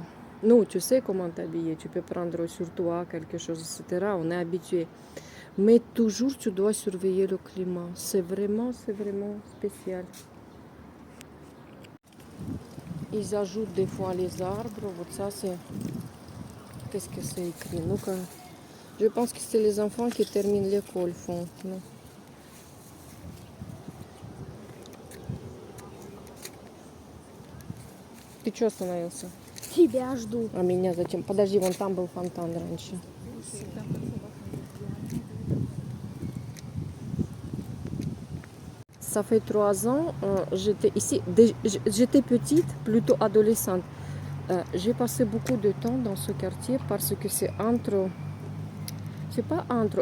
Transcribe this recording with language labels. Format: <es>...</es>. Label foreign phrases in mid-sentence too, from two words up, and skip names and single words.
<fr>Non, tu sais comment t'habiller. Tu peux prendre sur toi quelque chose, etc. On est habitué. Mais toujours, tu dois surveiller le climat. C'est vraiment spécial. Ils ajoutent des fois les arbres. Вот ça, c'est... Qu'est-ce que c'est écrit?</fr> <ru>Ну-ка.</ru> <fr>Je pense que c'est les enfants qui terminent l'école, font. Non.</fr> <ru>Ты что остановился? Тебя жду. А меня зачем? Подожди, вон там был фонтан раньше.</ru> <fr>Ça fait 3 ans, j'étais ici. J'étais petite, plutôt adolescente. J'ai passé beaucoup de temps dans ce quartier parce que c'est entre... C'est pas entre...</fr>